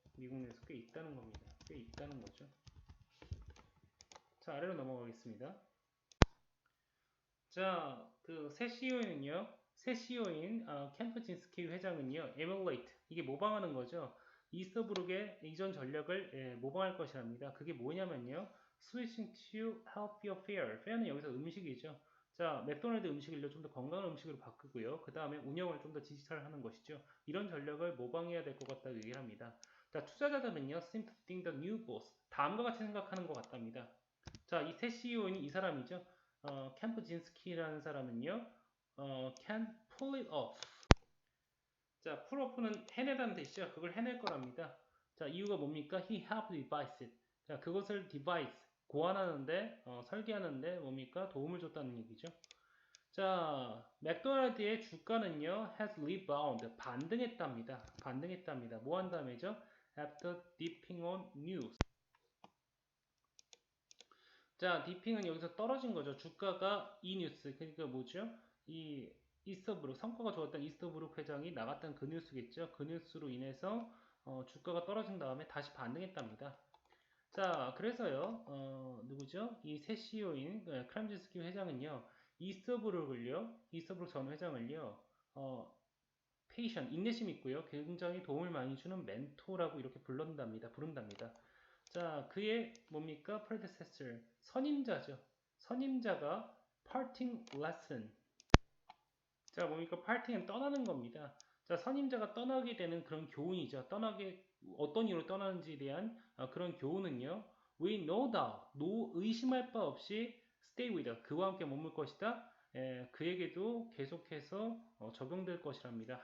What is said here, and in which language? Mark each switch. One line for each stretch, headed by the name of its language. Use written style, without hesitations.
Korean: 미국 내에서 꽤 있다는 겁니다. 꽤 있다는 거죠. 자, 아래로 넘어가겠습니다. 자, 그 새 CEO인 캠프진스키 회장은요, emulate, 이게 모방하는 거죠. 이스터브룩의 이전 전략을 모방할 것이랍니다. 그게 뭐냐면요,
English: switching to healthier fare.
Korean: fare는 여기서 음식이죠. 자, 맥도날드 음식을 좀 더 건강한 음식으로 바꾸고요. 그 다음에 운영을 좀 더 디지털하는 것이죠. 이런 전략을 모방해야 될 것 같다고 얘기를 합니다. 자, 투자자들은요,
English: seem to think the new boss.
Korean: 다음과 같이 생각하는 것 같답니다. 자, 이 새 CEO인 이 사람이죠. 캠프진스키라는 사람은요,
English: can pull it off.
Korean: 자, pull off는 해내다는 뜻이죠. 그걸 해낼 거랍니다. 자, 이유가 뭡니까?
English: He helped devise it.
Korean: 자, 그것을 devise, 고안하는데, 설계하는데 뭡니까? 도움을 줬다는 얘기죠. 자, 맥도날드의 주가는요,
English: has rebound,
Korean: 반등했답니다. 반등했답니다. 뭐 한 다음에죠?
English: After dipping on news.
Korean: 자, 디핑은 여기서 떨어진 거죠. 주가가 이 뉴스, 그러니까 뭐죠? 이 이스터브룩, 성과가 좋았던 이스터브룩 회장이 나갔던 그 뉴스겠죠. 그 뉴스로 인해서 주가가 떨어진 다음에 다시 반등했답니다. 자, 그래서요, 누구죠? 이 새 CEO인 크람진스키 회장은요, 이스터브룩 전 회장을요, 페이션, 인내심 있고요, 굉장히 도움을 많이 주는 멘토라고 이렇게 부른답니다. 자, 그의 뭡니까? predecessor, 선임자죠. 선임자가
English: parting lesson.
Korean: 자, 뭡니까? parting은 떠나는 겁니다. 자, 선임자가 떠나게 되는 그런 교훈이죠. 어떤 이유로 떠나는지에 대한 그런 교훈은요.
English: We no doubt,
Korean: 의심할 바 없이
English: stay with us,
Korean: 그와 함께 머물 것이다. 그에게도 계속해서 적용될 것이랍니다.